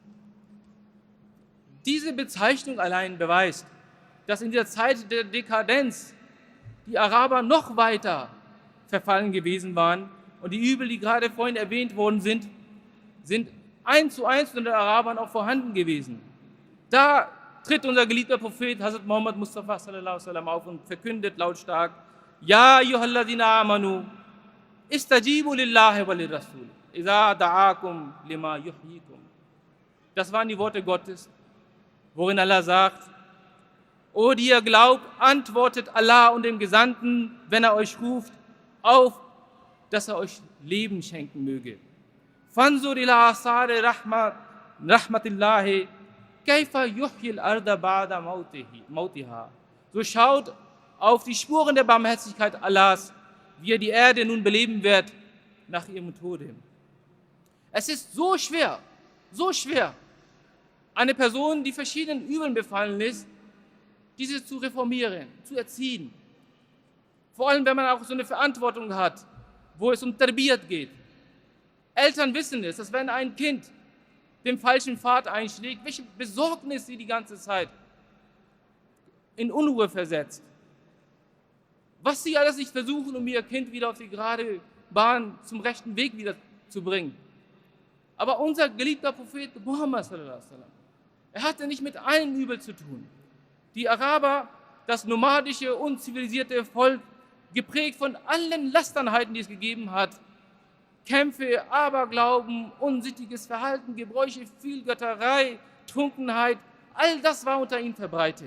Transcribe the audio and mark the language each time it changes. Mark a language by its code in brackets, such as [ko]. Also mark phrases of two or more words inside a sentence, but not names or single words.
[de] Diese Bezeichnung allein beweist, dass in dieser Zeit der Dekadenz die Araber noch weiter verfallen gewesen waren und die Übel, die gerade vorhin erwähnt worden sind 1:1 unter den Arabern auch vorhanden gewesen. Da tritt unser geliebter Prophet Hazrat Muhammad Mustafa [ar] صلى الله عليه وسلم [de] auf und verkündet lautstark: Ja, [ar] أيها الذين آمنوا استجيبوا لله وللرسول إذا دعاكم لما يحييكم. [de] Das waren die Worte Gottes, worin Allah sagt: O die ihr glaubt, antwortet Allah und dem Gesandten, wenn er euch ruft, auf, dass er euch Leben schenken möge. [ar] فانظر إلى آثار رحمة الله كيف يحيي الأرض بعد موتها. [de] So schaut auf die Spuren der Barmherzigkeit Allahs, wie er die Erde nun beleben wird nach ihrem Tode. Es ist so schwer, eine Person, die verschiedenen Übeln befallen ist, diese zu reformieren, zu erziehen. Vor allem, wenn man auch so eine Verantwortung hat, wo es um Tarbiyat geht. Eltern wissen es, dass wenn ein Kind den falschen Pfad einschlägt, welche Besorgnis sie die ganze Zeit in Unruhe versetzt. Was sie alles nicht versuchen, um ihr Kind wieder auf die gerade Bahn zum rechten Weg wieder zu bringen. Aber unser geliebter Prophet Muhammad [ar] صلى الله عليه وسلم, [de] er hatte nicht mit einem Übel zu tun. Die Araber, das nomadische, unzivilisierte Volk, geprägt von allen Lasternheiten, die es gegeben hat, Kämpfe, Aberglauben, unsittiges Verhalten, Gebräuche, Vielgötterei, Trunkenheit, all das war unter ihnen verbreitet.